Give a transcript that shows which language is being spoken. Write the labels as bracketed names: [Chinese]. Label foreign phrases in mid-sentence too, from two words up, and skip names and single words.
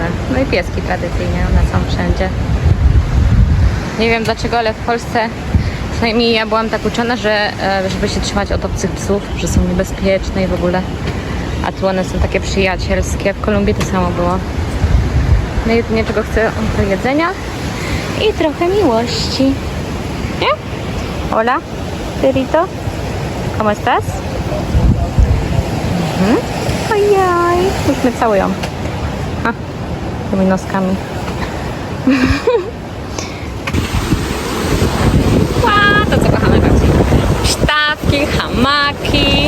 [Polish] No i pieski tradycyjnie, one są wszędzie. Nie wiem dlaczego, ale w Polsce przynajmniej ja byłam tak uczona, że żeby się trzymać od obcych psów, że są niebezpieczne i w ogóle. A tu one są takie przyjacielskie. W Kolumbii to samo było. No jedynie czego chcę to jedzenia i trochę miłości. Nie? [Spanish] Hola, perrito. ¿Cómo estás? [Polish] Ojej, już mnie całują. A, tymi noskami. To co kochamy bardziej. Sztabki, hamaki.